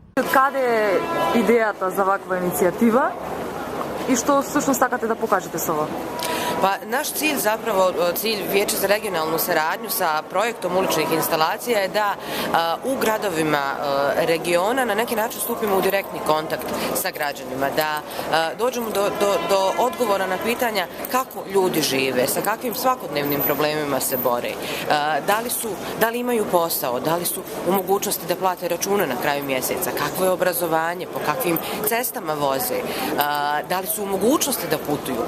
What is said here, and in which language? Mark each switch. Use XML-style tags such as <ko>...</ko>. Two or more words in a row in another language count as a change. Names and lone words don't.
<mk>Каде е идејата за ваква иницијатива и што всушност сакате да покажете со ова?</mk> <bs>Pa naš cilj, zapravo cilj Vijeća za regionalnu saradnju sa projektom uličnih instalacija je da u gradovima regiona na neki način stupimo u direktni kontakt sa građanima, da dođemo do odgovora na pitanja kako ljudi žive, sa kakvim svakodnevnim problemima se bore, da li imaju posao, da li su u mogućnosti da plate račune na kraju mjeseca, kakvo je obrazovanje, po kakvim cestama voze, da li su u mogućnosti da putuju.</bs>